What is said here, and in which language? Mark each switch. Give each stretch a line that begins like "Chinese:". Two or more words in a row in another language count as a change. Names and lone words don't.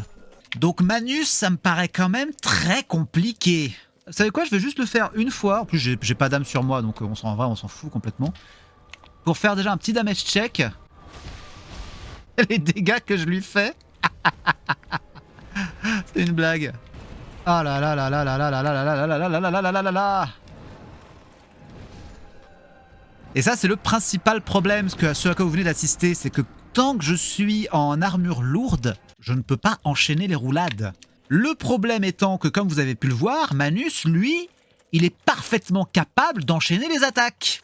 French: Donc Manus, ça me paraît quand même très compliqué. Vous savez quoi? Je vais juste le faire une fois. En plus, j'ai pas d'âme sur moi, donc on s'en fout complètement. Pour faire déjà un petit
English: damage check.
French: Les dégâts que je lui fais. C'est une blague. Oh là là là là là là là là là là là là là là là là là. Et ça, c'est le principal problème, ce à quoi vous venez d'assister, c'est que tant que je suis en armure lourde, je ne peux pas enchaîner les roulades. Le problème étant que, comme vous avez pu le voir, Manus, lui, il est parfaitement capable d'enchaîner les attaques.